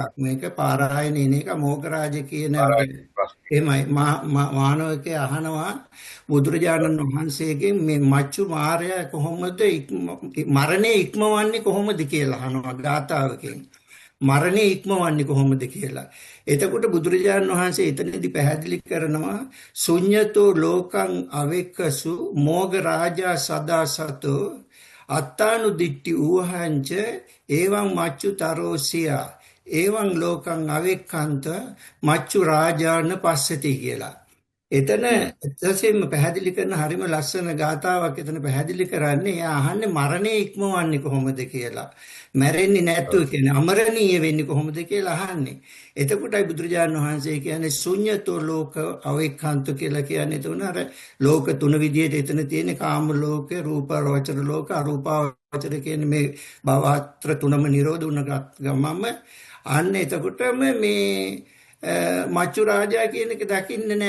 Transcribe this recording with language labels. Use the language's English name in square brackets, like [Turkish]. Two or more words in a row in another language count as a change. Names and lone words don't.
[Sinhala] මේක පාරායනේ එන එක මොගරාජ කියන එහෙමයි මානවකේ අහනවා බුදුරජාණන් වහන්සේගෙන් මේ මච්චු මාරයා කොහොමද මරණය ඉක්මවන්නේ කොහොමද කියලා අහනවා ගාථාවකින්. මරණය ඉක්මවන්නේ කොහොමද කියලා. එතකොට බුදුරජාණන් වහන්සේ එතනදී පැහැදිලි කරනවා [Pali] ශුඤ්ඤතෝ ලෝකං අවෙක්කසු මොගරාජා සදා සතෝ අත්තානුදිට්ටි ඌහංච එවං මච්චු තරෝසියා එවං ලෝකං අවෙක්කන්ත මච්චු රාජාන පස්සති කියලා. [Sinhala] එතන එතසෙම පැහැදිලි කරන හරිම ලස්සන ගාතාවක් එතන පැහැදිලි කරන්නේ එයා අහන්නේ මරණය ඉක්මවන්නේ කොහොමද කියලා. මැරෙන්නේ නැතුව කියන්නේ අමරණීය වෙන්නේ කොහොමද කියලා අහන්නේ. එතකොටයි බුදුරජාණන් වහන්සේ කියන්නේ [Pali] ශුඤ්‍යතෝ ලෝක අවේක්ඛන්ත [Sinhala] කියලා කියන්නේ තුන අර ලෝක තුන විදිහට එතන තියෙන කාම ලෝක, රූපාවචර ලෝක, අරූපාවචර කියන්නේ මේ භවත්‍ර තුනම නිරෝධ වුණ ගමම අන්න එතකොටම මේ මච්චු රාජා කියන එක දකින්න නෑ.